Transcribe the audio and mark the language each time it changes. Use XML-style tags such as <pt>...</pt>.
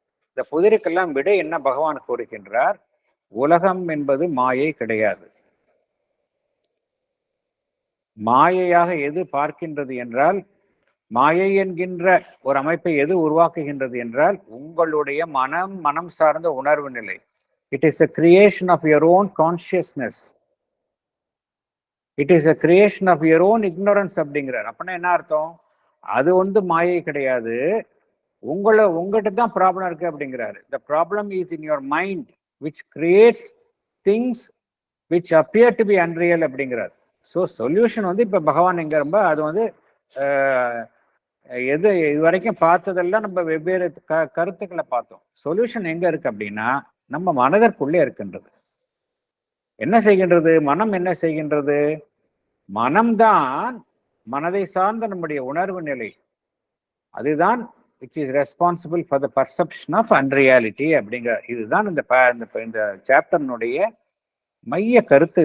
<ta>இந்த புதிருக்கெல்லாம் விடை என்ன பகவான் கூறுகின்றார், உலகம் என்பது மாயை கிடையாது. மாயையாக எது பார்க்கின்றது என்றால், மாயை என்கின்ற ஒரு அமைப்பை எது உருவாக்குகின்றது என்றால் உங்களுடைய மனம் சார்ந்த உணர்வு நிலை.</ta> <en>It is a creation of your own consciousness. It is a creation of your own ignorance</en> <ta>அப்படிங்கிறார். அப்படின்னா என்ன அர்த்தம், அது வந்து மாயை கிடையாது, உங்ககிட்ட தான் ப்ராப்ளம் இருக்கு அப்படிங்கிறாரு.</ta> <en>The problem is in your mind which creates things which appear to be unreal</en> <ta>அப்படிங்கிறார். ஸோ சொல்யூஷன் வந்து இப்போ பகவான் எங்க ரொம்ப அது வந்து எது இதுவரைக்கும் பார்த்ததெல்லாம் நம்ம வெவ்வேறு கருத்துக்களை பார்த்தோம். சொல்யூஷன் எங்க இருக்கு அப்படின்னா நம்ம மனதிற்குள்ளே இருக்கின்றது. என்ன செய்கின்றது மனம், என்ன செய்கின்றது மனம்தான், மனதை சார்ந்த நம்முடைய உணர்வு நிலை அதுதான்</ta> <en>which is responsible for the perception of unreality</en> <ta>அப்படிங்கிற இதுதான் இந்த சாப்டர்னுடைய மைய கருத்து.</ta>